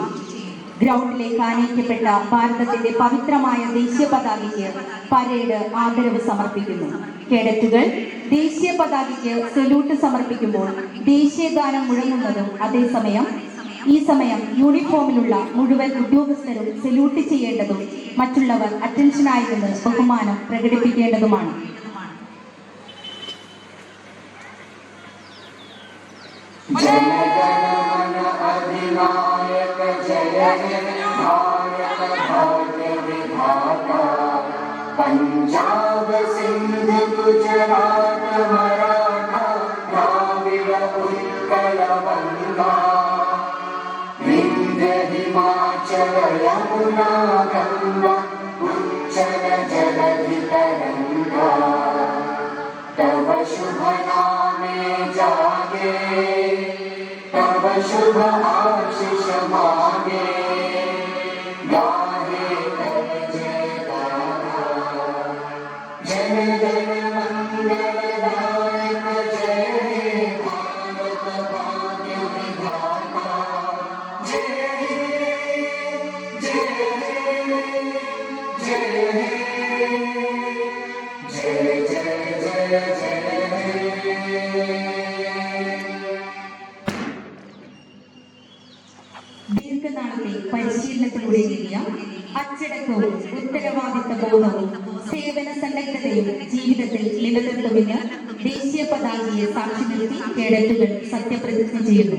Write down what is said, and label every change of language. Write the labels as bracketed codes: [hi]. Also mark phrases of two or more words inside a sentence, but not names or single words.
[ml] ഗ്രൗണ്ടിലേക്ക് ആനയിക്കപ്പെട്ട ഭാരതത്തിന്റെ പവിത്രമായ ദേശീയ പതാകയ്ക്ക് പരേഡ് ആദരവ് സമർപ്പിക്കുന്നു. കേഡറ്റുകൾ ദേശീയ പതാകയ്ക്ക് സല്യൂട്ട് സമർപ്പിക്കുമ്പോൾ ദേശീയ ഗാനം മുഴങ്ങുന്നതും ഈ സമയം യൂണിഫോമിലുള്ള മുഴുവൻ ഉദ്യോഗസ്ഥരും സല്യൂട്ട് ചെയ്യേണ്ടതും മറ്റുള്ളവർ അറ്റൻഷനായി നിന്ന് ബഹുമാനം പ്രകടിപ്പിക്കേണ്ടതുമാണ്. [bn] পাঞ্জাব সিন্ধ গুজরাট মারাঠা দ্রাবিড় উৎকল বঙ্গ বিন্ধ্য হিমাচল যমুনা গঙ্গা উচ্ছল জলধি তরঙ্গ তব শুভ নামে জাগে তব শুভ আশিস মাগে গাহে তব জয়কারা জয় জয় মঙ্গলদায়ক জয় হে ভারত ভাগ্য বিধাতা জয় জয় জয় জয় জয় জয় জয় [ml] ദീർഘനാളത്തെ പരിശീലനത്തിലൂടെ നേടിയ അച്ചടക്കവും ഉത്തരവാദിത്ത ബോധവും സേവന സന്നദ്ധതയും ജീവിതത്തിൽ നിലനിർത്തുമെന്ന് ദേശീയ പതാകയെ സാക്ഷി നിർത്തി കേഡറ്റുകൾ സത്യപ്രതിജ്ഞ ചെയ്യുന്നു.